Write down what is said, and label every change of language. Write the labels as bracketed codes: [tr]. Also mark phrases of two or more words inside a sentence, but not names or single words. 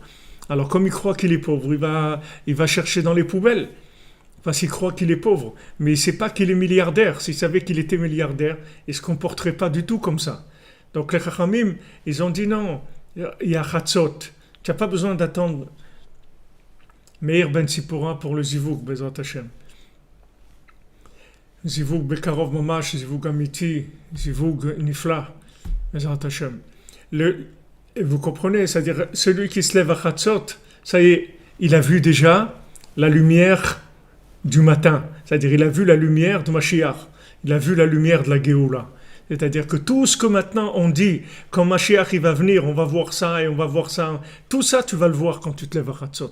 [fr] Alors comme il croit qu'il est pauvre, il va chercher dans les poubelles, parce qu'il croit qu'il est pauvre. Mais il ne sait pas qu'il est milliardaire. S'il savait qu'il était milliardaire, il ne se comporterait pas du tout comme ça. Donc les Chachamim, ils ont dit non, il y a Chatzot, tu n'as pas besoin d'attendre Meir ben Sipora pour le Zivug, [he] בעזרת השם. זיווג בקרוב ממש, זיווג אמיתי, זיווג נפלא, בעזרת השם. [fr] Vous comprenez, c'est-à-dire celui qui se lève à Chatzot, ça y est, il a vu déjà la lumière du matin, c'est-à-dire il a vu la lumière de Mashiach, il a vu la lumière de la Géoula. C'est-à-dire que tout ce que maintenant on dit, quand Mashiach il va venir, on va voir ça et on va voir ça, tout ça tu vas le voir quand tu te lèves à Chatzot.